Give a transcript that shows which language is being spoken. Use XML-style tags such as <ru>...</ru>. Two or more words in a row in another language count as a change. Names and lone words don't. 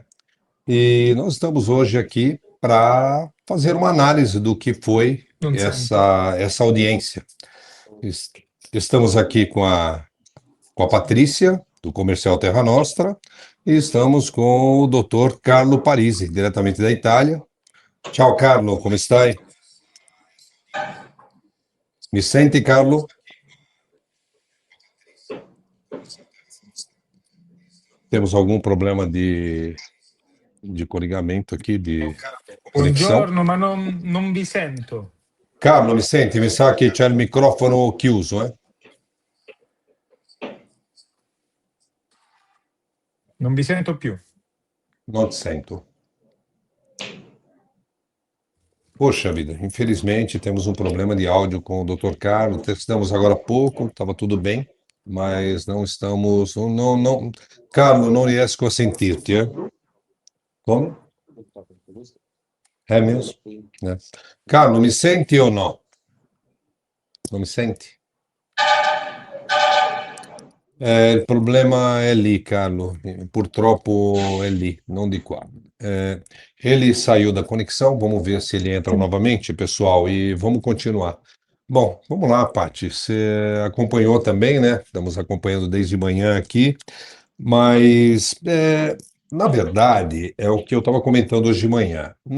<pt>E nós estamos hoje aqui para fazer uma análise do que foi</pt> <it>Non sento.</it> <pt>essa audiência. Es- Estamos aqui com a Patrícia, do Comercial Terra Nostra, e estamos com o Dr. Carlo Parisi, diretamente da Itália.</pt> <it>Ciao Carlo, come stai? Mi senti, Carlo?</it> <pt>Temos algum problema de collegamento aqui, de conexão?</pt> <it>Buongiorno, ma non vi sento. Carlo, mi senti? Mi sa che c'è il microfono chiuso, eh? Non vi sento più. Non ti sento.</it> <pt>Poxa vida, infelizmente temos um problema de áudio com o Dr. Carlos. Testamos agora há pouco, estava tudo bem, mas não estamos. Não, Carlos, não riesco a sentir-te, é? Como? É mesmo? É. Carlos,</pt> <it>mi senti</it> <pt>ou não? Não me sente?</pt> <it>Il problema è lì, Carlo. Purtroppo è lì, non di qua.</it> <pt>Ele saiu da conexão, vamos ver se ele entra novamente, pessoal, e vamos continuar. Bom, vamos lá, Paty. Você acompanhou também, né? Estamos acompanhando desde manhã aqui, mas na verdade é o que eu estava comentando hoje de manhã.</pt>